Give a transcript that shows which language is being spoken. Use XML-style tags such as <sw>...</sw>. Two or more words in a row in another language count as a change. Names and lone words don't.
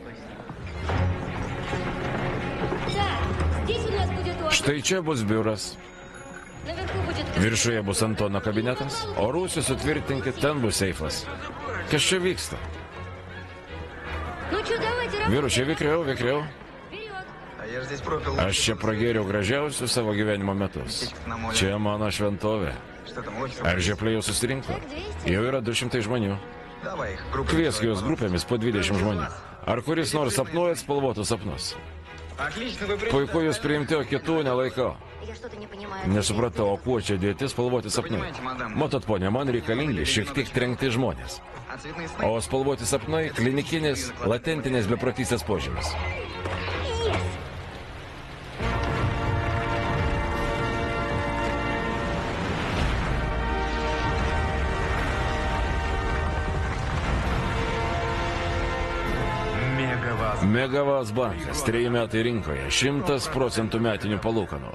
<ru>здесь у нас будет офис.</ru> <lt>Štai čia bus biuras.</lt> <ru>Наверху будет...</ru> <lt>Viršuje bus Antono kabinetas, o rūsius sutvirtinkit, ten bus seifas. Kas čia vyksta?</lt> <ru>Ну что, давайте работать.</ru> <lt>Vyručiai, vikriau, vikriau.</lt> <ru>Вперед. А я же здесь пропил.</ru> <lt>Aš čia pragėriau gražiausius savo gyvenimo metus. Čia mano šventovė.</lt> <ru>Что там, очень?</ru> <lt>Ar žiopliai jau susirinko? Jau yra 200 žmonių.</lt> <ru>Давай их. Группа.</ru> <lt>Kviesk juos grupėmis po 20 žmonių. Ar kuris nors sapnuojat spalvotus sapnus?</lt> <ru>Отлично, вы</ru> <lt>Puiku jūs priimti, o kitų nelaikau.</lt> <ru>Я что-то не понимаю.</ru> <lt>Nesupratau, o kuo čia dėti spalvoti sapnai. Matot, ponia, man reikalingi šiek tiek trenkti žmonės.</lt> <ru>А цветные сны?</ru> <lt>O spalvoti sapnai - klinikinis, latentinės beprotystės požymis. Megavas bankas, 3 metai rinkoje, 100% metinių palūkanų.</lt>